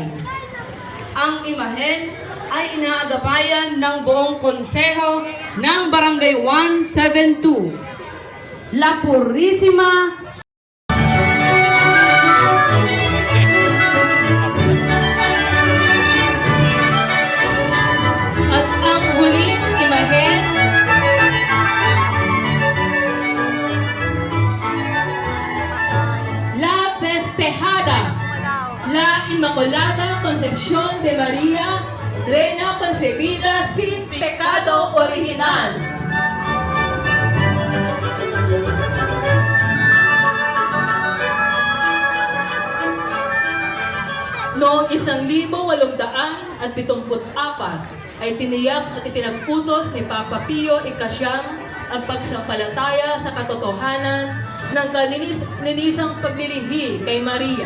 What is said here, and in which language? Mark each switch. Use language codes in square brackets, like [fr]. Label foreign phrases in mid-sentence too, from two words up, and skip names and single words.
[tl] Ang imahen ay inaagapayan ng buong konseho ng Barangay 172. La Purísima at ang huling imahen La Festejada, La Inmaculada Concepción de María, [es] Reina concebida sin pecado original. [tl] Noong 1874 ay tiniyak at ipinag-utos ni Papa Pio Ikasyam ang pagsampalataya sa katotohanan ng kalinisang paglilihi kay Maria.